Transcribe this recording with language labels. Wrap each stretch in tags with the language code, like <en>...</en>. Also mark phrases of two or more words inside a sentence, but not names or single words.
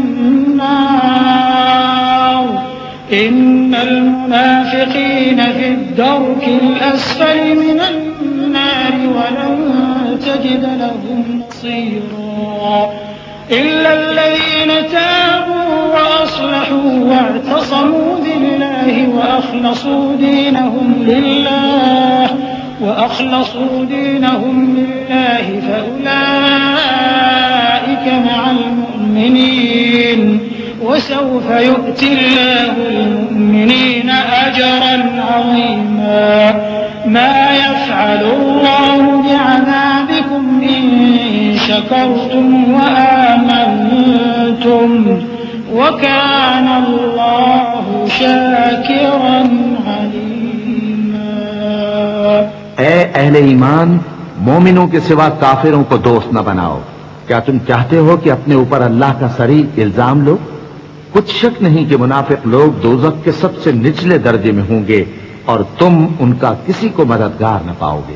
<ar>نار إن المنافقين في الدرك الأسفل من النار ولن تجد لهم نصيرا إلا الذين تابوا وأصلحوا واعتصموا بالله وأخلصوا دينهم لله فأولئك مع المؤمنين وسوف يؤت الله المؤمنين أجرا عظيما ما يفعل الله بعذابكم إن شكرتم وآمنتم وكان الله شاكرا عليما.</ar> <ur>اے اہل ایمان، مومنوں کے سوا کافروں کو دوست نہ بناؤ. کیا تم چاہتے ہو کہ اپنے اوپر اللہ کا صریح الزام لو? کچھ شک نہیں کہ منافق لوگ دوزخ کے سب سے نچلے درجے میں ہوں گے اور تم ان کا کسی کو مددگار نہ پاؤ گے.</ur>